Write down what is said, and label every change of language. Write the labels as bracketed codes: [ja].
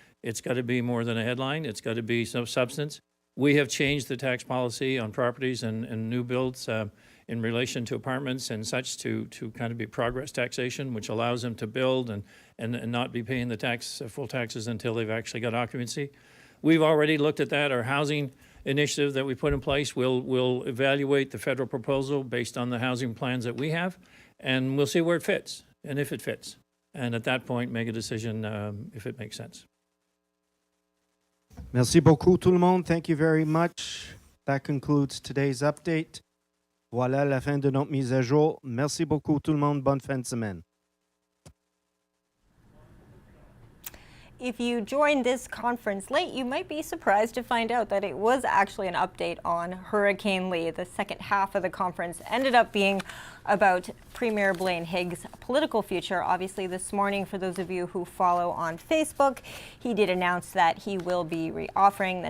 [en] It's got to be more than a headline. It's got to be some substance. We have changed the tax policy on properties and new builds in relation to apartments and such to kind of be progress taxation, which allows them to build and not be paying the full taxes until they've actually got occupancy. We've already looked at that. Our housing initiative that we put in place will evaluate the federal proposal based on the housing plans that we have, and we'll see where it fits and if it fits. And at that point, make a decision if it makes sense. [fr] Merci beaucoup tout le monde. [en] Thank you very much. That concludes today's update. [fr] Voilà la fin de notre mise à jour. Merci beaucoup tout le monde. Bonne fin de semaine. [en] If you joined this conference late, you might be surprised to find out that it was actually an update on Hurricane Lee. The second half of the conference ended up being about Premier Blaine Higgs' political future. Obviously, this morning, for those of you who follow on Facebook, he did announce that he will be reoffering.